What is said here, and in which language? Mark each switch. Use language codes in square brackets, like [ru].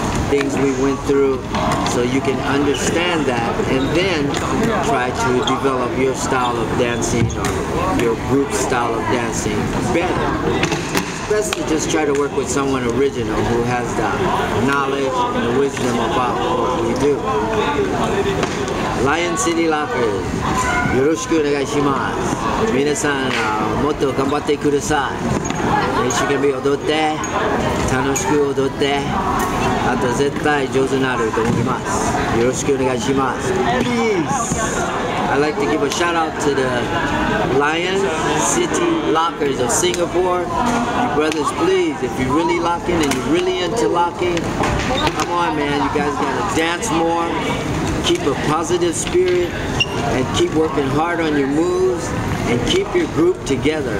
[en] things we went through, so you can understand that and then try to develop your style of dancing or your group style of dancing better. It's best to just try to work with someone original who has the knowledge and the wisdom about what we do. [ja] Lion City Lockers, よろしくお願いします。皆さん、もっと頑張ってください。一生懸命踊って、楽しく踊って、あと絶対上手になると思います。よろしくお願いします。 [en] Peace! I'd like to give a shout out to the Lion City Lockers of Singapore. You brothers, please, if you're really locking and you're really into locking, come on, man, you guys gotta dance more, keep a positive spirit, and keep working hard on your moves, and keep your group together.